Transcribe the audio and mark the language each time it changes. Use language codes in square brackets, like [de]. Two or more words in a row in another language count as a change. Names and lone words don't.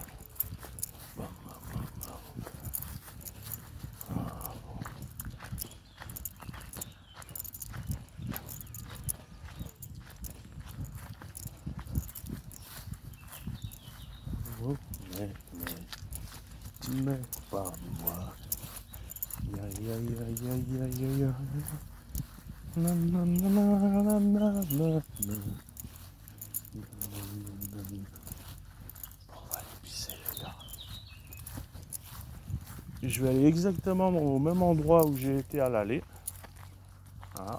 [fr] Bam bam bam bam. Ah, bon. Mais pas moi. Ya ya ya ya ya ya ya. Na na na na na na na. On va aller pisser les gars. Je vais aller exactement au même endroit où j'ai été à l'aller. Voilà.